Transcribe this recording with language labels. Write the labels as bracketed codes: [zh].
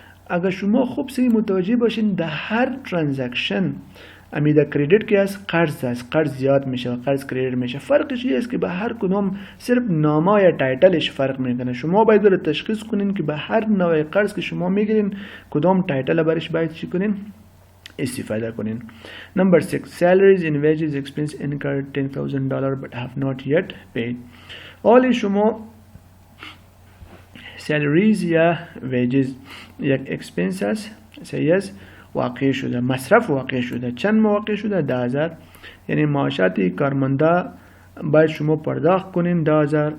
[fa] اگر شما خوب سه متوجه باشین در هر ترانزکشن امی در کریدیت که است قرض است، قرض زیاد میشه، قرض کریدیت میشه. فرقش این است که به هر کدام صرف نامه یا تایتلش فرق میکنه. شما باید رو تشخیص کنین که به هر نوع قرض که شما میگیرین کدام تایتل برش باید چی کنین؟ استفاده کنین. [en] Number 6 salaries and wages expense incurred $10,000 but have not yet paid. [fa] حالی شما salaries یا wages یک expense است، صحیح است، واقع شده، مصرف واقع شده. چند واقع شده؟ 10,000. یعنی معاشات کارمندا باید شما پرداخت کنین 10,000.